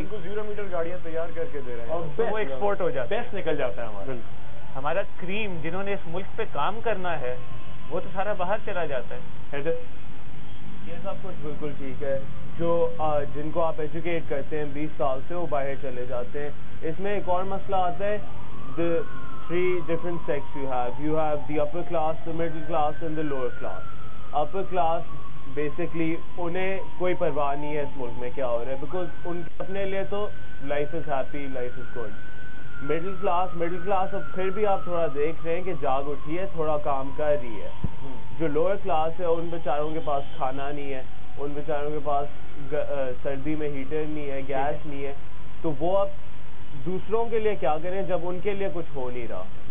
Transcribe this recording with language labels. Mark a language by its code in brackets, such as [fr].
[ur] ان کو 0 میٹر گاڑیاں تیار کر کے دے رہے ہیں اور وہ ایکسپورٹ ہو جاتا ہے، بیسٹ نکل جاتا ہے ہمارا. ہمارا کریم جنہوں نے اس ملک پہ کام کرنا ہے وہ تو سارا باہر چلا جاتا ہے. حیدر یہ سب کچھ بالکل ٹھیک ہے. جو جن کو آپ ایجوکیٹ کرتے ہیں 20 سال سے وہ باہر چلے جاتے ہیں. اس میں ایک اور مسئلہ آتا ہے, [en] the 3 different sects you have the upper class, the middle class and the lower class. [ur] upper class basically انہیں کوئی پرواہ نہیں ہے اس ملک میں کیا ہو رہا ہے, بیکاز ان کے اپنے لیے تو [en] Life is happy, life is good. [ur] Middle class اب پھر بھی آپ تھوڑا دیکھ رہے ہیں کہ جاگ اٹھی ہے, تھوڑا کام کر رہی ہے. جو لوور کلاس ہے ان بیچاروں کے پاس کھانا نہیں ہے, ان بیچاروں کے پاس سردی میں ہیٹر نہیں ہے, گیس نہیں ہے, تو وہ اب دوسروں کے لیے کیا کریں جب ان کے لیے کچھ ہو نہیں رہا.